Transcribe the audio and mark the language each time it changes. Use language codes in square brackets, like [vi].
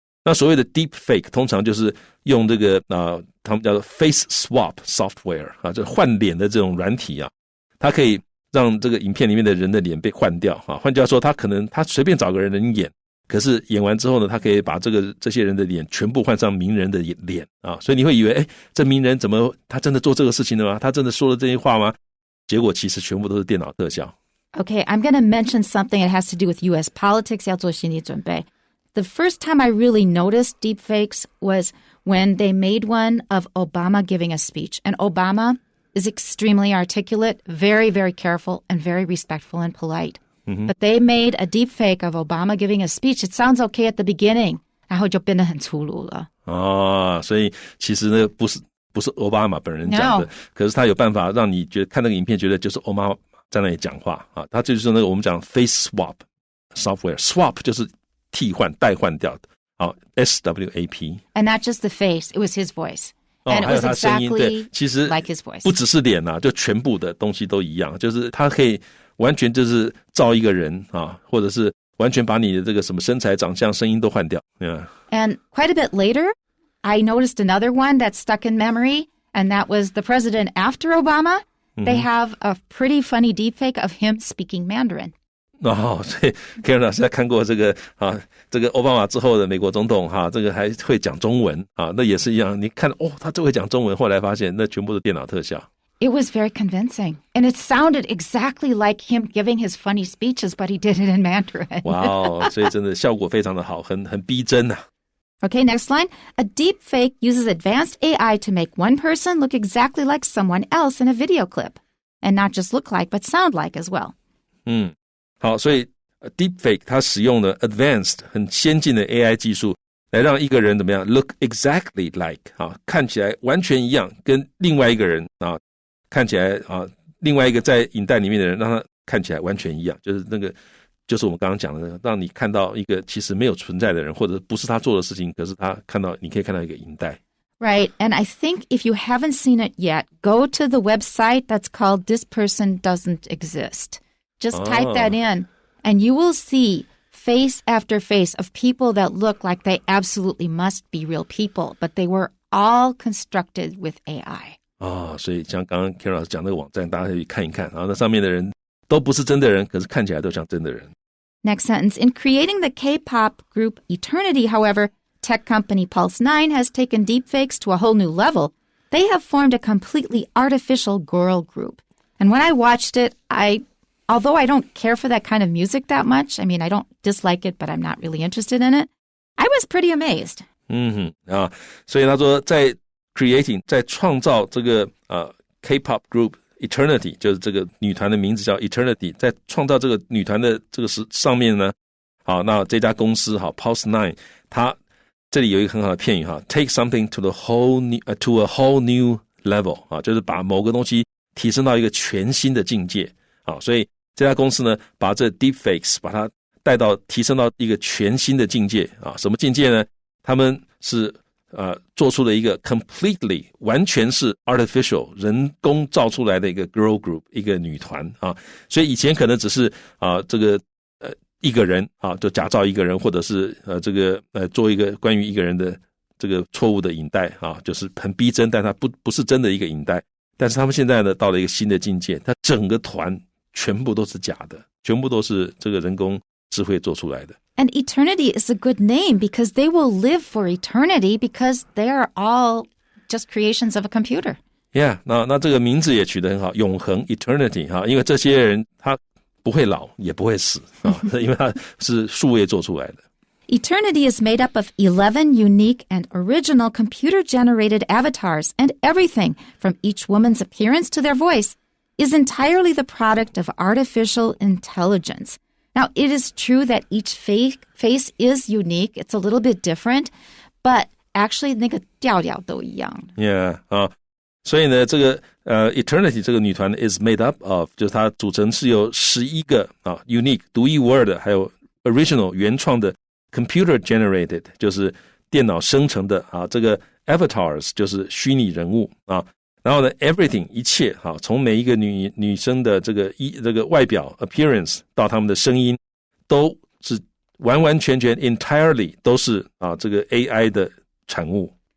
[zh] 那所谓的 deepfake 通常就是用这个他们叫做 [en] face swap software [zh] 啊，就换脸的这种软体啊，它可以让这个影片里面的人的脸被换掉啊。换句话说，他随便找个人演，可是演完之后呢，他可以把这些人的脸全部换上名人的脸啊，所以你会以为这名人怎么他真的做这个事情了吗？他真的说了这些话吗？结果其实全部都是电脑特效。 [en] Okay, I'm going to mention something that has to do with U.S. [zh] politics. 要做心理准备. [en] The first time I really noticed deepfakes was when they made one of Obama giving a speech. And Obama is extremely articulate, very, very careful, and very respectful and polite. Mm-hmm. But they made a deepfake of Obama giving a speech. It sounds okay at the beginning, [zh] 然后就变得很粗鲁了。所以其实呢不是奥巴马本人讲的， [en] No. [zh] 可是他有办法让你觉得看那个影片觉得就是奥巴马在那里讲话啊，他就是那个我们讲 [en] face swap software， [zh] swap 就是替换代换掉的，好 SWAP。 [en] And not just the face, it was his voice. And it was [zh] 还有他声音， [en] exactly [zh] 对，其实 [en] like his voice. [zh] 不只是脸啊，就全部的东西都一样，就是他可以完全就是造一个人啊，或者是完全把你的这个什么身材、长相、声音都换掉。 [en] And quite a bit later, I noticed another one that stuck in memory, and that was the president after Obama. They have a pretty funny deepfake of him speaking Mandarin. [zh] 所以 Karen 老师在看过这个奥巴马之后的美国总统这个还会讲中文那也是一样，你看他就会讲中文，后来发现那全部是电脑特效。 [en] It was very convincing, and it sounded exactly like him giving his funny speeches, but he did it in Mandarin. [zh] 哇所以真的效果非常的好，很逼真啊。 [en] Okay, next line. A deepfake uses advanced AI to make one person look exactly like someone else in a video clip. And not just look like, but sound like as well. [zh] 好，所以 deepfake 它使用了 advanced 很先进的 AI 技术来让一个人怎么样 [en] look exactly like [zh] 看起来完全一样，跟另外一个人看起来另外一个在影带里面的人让他看起来完全一样，就是我们刚刚讲的，让你看到一个其实没有存在的人，或者不是他做的事情，可是你可以看到一个影带。 [en] Right, and I think if you haven't seen it yet, go to the website that's called This Person Doesn't Exist. Just type that in, and you will see face after face of people that look like they absolutely must be real people, but they were all constructed with AI. [zh] 所以像刚刚 Karen 老师讲那个网站，大家可以看一看，然后那上面的人都不是真的人，可是看起来都像真的人。 [en] Next sentence. In creating the K-pop group Eternity, however, tech company Pulse9 has taken deepfakes to a whole new level. They have formed a completely artificial girl group. And when I watched it, although I don't care for that kind of music that much, I mean, I don't dislike it, but I'm not really interested in it, I was pretty amazed. [zh] 所以他说在 creating 在创造这个K-pop group Eternity， 就是这个女团的名字叫 Eternity， 在创造这个女团的这个上面呢，那这家公司Pulse9， 它这里有一个很好的片语 [en] take something to a whole new level [zh] 就是把某个东西提升到一个全新的境界所以这家公司呢把这 deepfakes 把它提升到一个全新的境界什么境界呢？他们是做出了一个 completely 完全是 artificial 人工造出来的一个 girl group 一个女团所以以前可能只是这个一个人就假造一个人，或者是做一个关于一个人的这个错误的影带就是很逼真，但它不是真的一个影带。但是他们现在呢到了一个新的境界，他整个团全部都是假的，全部都是这个人工智慧做出来的。 [en] And eternity is a good name because they will live for eternity because they are all just creations of a computer. [zh] Yeah, 那这个名字也取得很好，永恒 eternity 哈，因为这些人他不会老也不会死啊，因为他是数位做出来的。 [en] Eternity is made up of 11 unique and original computer-generated avatars, and everything, from each woman's appearance to their voice, is entirely the product of artificial intelligence. Now, it is true that each face is unique. It's a little bit different, but actually [zh] 那个调调都一样。 Yeah, 所以呢，这个Eternity 这个女团 [en] is made up of， [zh] 就是它组成是由11个unique 独一无二的，还有 original 原创的 computer generated 就是电脑生成的这个 avatars 就是虚拟人物然后呢 everything 一切从每一个女生的这个外表 appearance 到她们的声音都是完完全全 entirely 都是这个 AI 的产物。